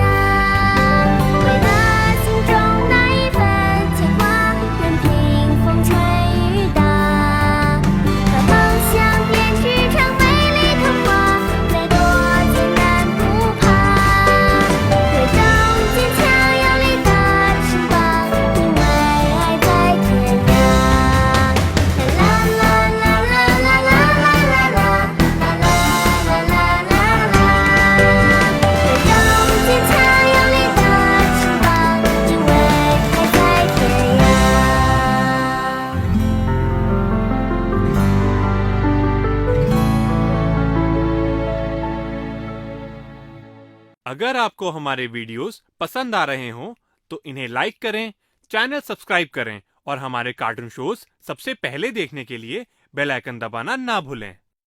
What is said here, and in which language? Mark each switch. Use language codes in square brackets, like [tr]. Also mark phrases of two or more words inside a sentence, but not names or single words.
[zh] 为了心中那一份牵挂，任凭风吹雨打，把梦想编织成美丽童话，再多艰难不怕，推动坚强有力的翅膀，因为爱在天涯。啦啦啦啦啦啦啦啦啦啦啦啦啦啦，推动坚强有力的翅膀，因为爱在天涯。 [hi] अगर आपको हमारे वीडियोस पसंद आ रहे हों तो इन्हें लाइक करें, [en] channel subscribe [hi] करें और हमारे [en] cartoon shows [hi] सबसे पहले देखने के लिए [en] bell icon [hi] दबाना ना भूलें।